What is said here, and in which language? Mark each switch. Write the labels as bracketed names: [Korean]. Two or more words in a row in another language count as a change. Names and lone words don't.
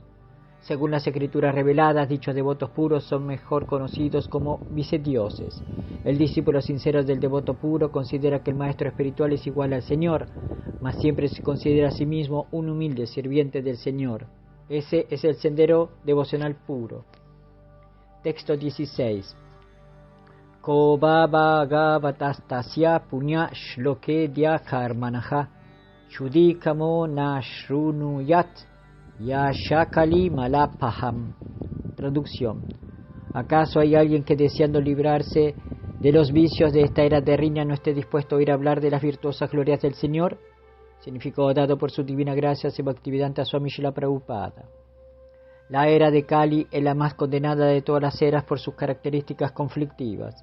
[Spanish] Según las escrituras reveladas, dichos devotos puros son mejor conocidos como vicedioses. El discípulo sincero del devoto puro considera que el maestro espiritual es igual al Señor, mas siempre se considera a sí mismo un humilde sirviente del Señor. Ese es el sendero devocional puro. Texto 16. [Sanskrit] को भगवतस्तस्य पुण्य श्लोके द्य कर्मणः शुद्धिकामो न शृणुयात् यशःकलि मलापहम्. [Spanish] Traducción. ¿Acaso hay alguien que, deseando librarse de los vicios de esta era terrena, no esté dispuesto a oír hablar de las virtuosas glorias del Señor? Significado dado por su divina gracia, Bhaktivedanta Swami Srila Prabhupada. La era de Kali es la más condenada de todas las eras por sus características conflictivas.